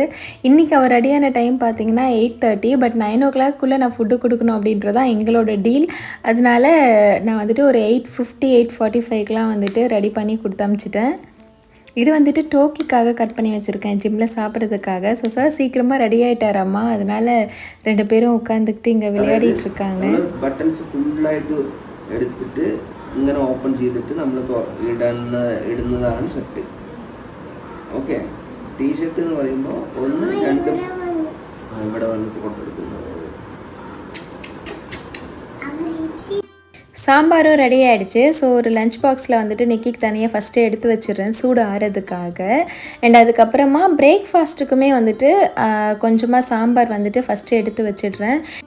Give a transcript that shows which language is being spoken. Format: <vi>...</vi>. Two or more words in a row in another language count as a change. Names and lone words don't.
<ta>இன்றைக்கி அவர் ரெடியான டைம் பார்த்திங்கன்னா 8:30, பட் 9 o'clock நான் ஃபுட்டு கொடுக்கணும் அப்படின்றதான் எங்களோட டீல். அதனால நான் வந்துட்டு ஒரு 8:50 8:45க்கெலாம் வந்துட்டு ரெடி பண்ணி கொடுத்து அனுப்பிச்சிட்டேன். இது வந்துட்டு டோக்கிக்காக கட் பண்ணி வச்சுருக்கேன், ஜிம்மில் சாப்பிட்றதுக்காக. ஸோ சார் சீக்கிரமாக ரெடி ஆகிட்டார் அம்மா, அதனால் 2 பேரும் உட்காந்துக்கிட்டு இங்கே விளையாடிட்டு இருக்காங்க.</ta> <ml>ബട്ടൺസ് ഫുള്ളായിട്ട് എടുത്തിട്ട് ഇങ്ങനെ ഓപ്പൺ ചെയ്തിട്ട് നമ്മൾ ഇടുന്നതാണ് ഷർട്ട്. ഓക്കെ, ടീഷർട്ട് എന്ന് പറയുമ്പോൾ 1 2 ഇവിടെ വന്ന് ഫോട്ടോ എടുക്കുന്നത്.</ml> <ta>சாம்பாரும் ரெடி ஆகிடுச்சு. ஸோ ஒரு</ta> <en>lunch box</en> <ta>வந்துட்டு நிக்கிக்கு தனியாக ஃபஸ்ட்டு எடுத்து வச்சிடுறேன் சூடு ஆறதுக்காக. அண்ட் அதுக்கப்புறமா பிரேக்ஃபாஸ்ட்டுக்குமே வந்துட்டு கொஞ்சமாக சாம்பார் வந்துட்டு ஃபஸ்ட்டு எடுத்து வச்சிடுறேன்.</ta>